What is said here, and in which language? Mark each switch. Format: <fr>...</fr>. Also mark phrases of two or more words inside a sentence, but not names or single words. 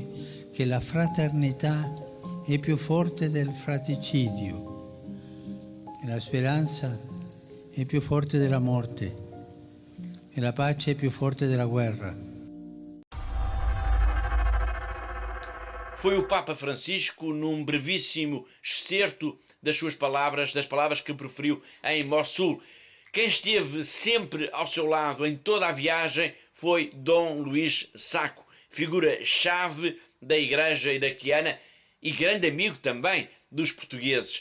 <it>che la fraternità è più forte del fratricidio, che la speranza è più forte della morte, e la pace è più forte della guerra.</it> <pt>Foi o Papa Francisco, num brevíssimo excerto das suas palavras, das palavras que proferiu em Mossul. Quem esteve sempre ao seu lado em toda a viagem foi Dom Luís Sacco, figura-chave da Igreja iraquiana e grande amigo também dos portugueses.</pt>